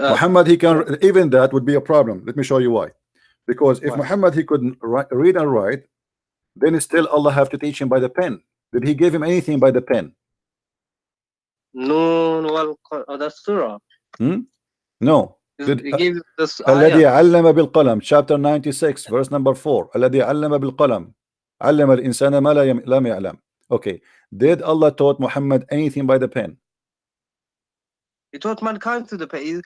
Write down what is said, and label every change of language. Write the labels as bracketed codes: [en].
[en] Muhammad, he can, even that would be a problem. Let me show you why. Because if Muhammad he couldn't read and write, then still Allah have to teach him by the pen. Did he give him anything by the pen? No, that's surah. No. He gave this [ar] الذي علم بالقلم, [en] chapter 96 verse number 4. [ar] الذي علم بالقلم علم الإنسان ما لم يعلم. [en] Okay, did Allah taught Muhammad anything by the pen? He taught mankind through the pen.